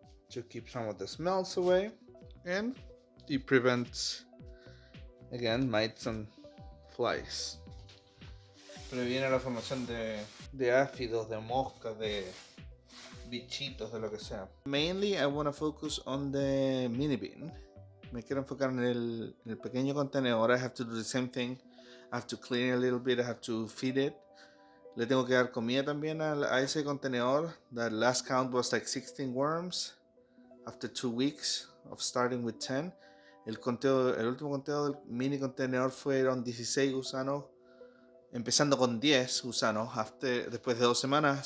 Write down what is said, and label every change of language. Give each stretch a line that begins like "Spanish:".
English: To keep some of the smells away. And it prevents, again, mites and flies.
Spanish: Previene la formación de áfidos, de moscas, de bichitos, de lo que sea.
English: Mainly I want to focus on the mini bin.
Spanish: Me quiero enfocar en el pequeño contenedor.
English: I have to do the same thing. I have to clean it a little bit. I have to feed it.
Spanish: Le tengo que dar comida también a ese contenedor.
English: The last count was like 16 worms after 2 weeks of starting with 10.
Spanish: El último conteo del mini contenedor fueron 16 gusanos, empezando con 10 gusanos después de 2 semanas.